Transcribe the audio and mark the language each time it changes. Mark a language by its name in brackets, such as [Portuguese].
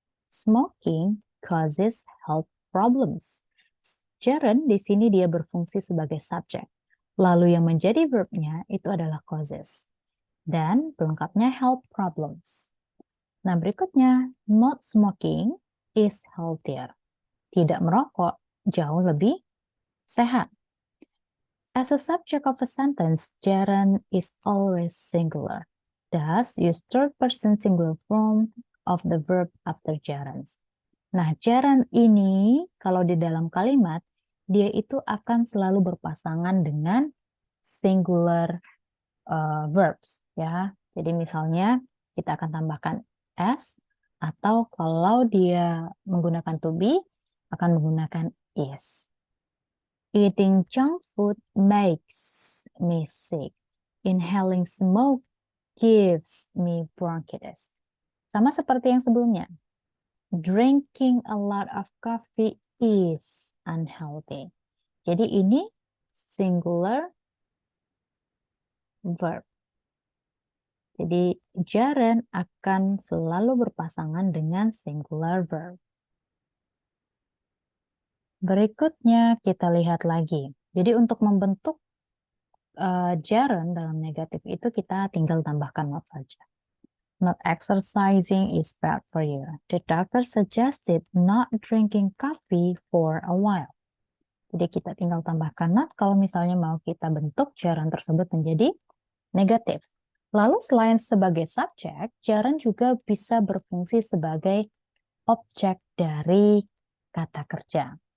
[English] Smoking causes health problems. [Indonesian] Gerund di sini dia berfungsi sebagai subjek. Lalu yang menjadi verbnya itu adalah causes. Dan pelengkapnya health problems. Nah berikutnya, [English] not smoking is healthier. [Indonesian] Tidak merokok jauh lebih sehat. [English] As a subject of a sentence, gerund is always singular. Thus, use third person singular form of the verb after gerunds. [Indonesian] Nah, gerund ini kalau di dalam kalimat, dia itu akan selalu berpasangan dengan singular verbs, ya. Jadi misalnya kita akan tambahkan s, atau kalau dia menggunakan to be, akan menggunakan is. [English] Eating junk food makes me sick. Inhaling smoke gives me bronchitis. [Indonesian] Sama seperti yang sebelumnya. [English] Drinking a lot of coffee is unhealthy. [Indonesian] Jadi ini singular verb. Jadi gerund akan selalu berpasangan dengan singular verb. Berikutnya kita lihat lagi. Jadi untuk membentuk gerund dalam negatif itu kita tinggal tambahkan not saja. [English] Not exercising is bad for you. The doctor suggested not drinking coffee for a while. [Indonesian] Jadi kita tinggal tambahkan not kalau misalnya mau kita bentuk gerund tersebut menjadi negatif. Lalu selain sebagai subjek, gerund juga bisa berfungsi sebagai objek dari kata kerja.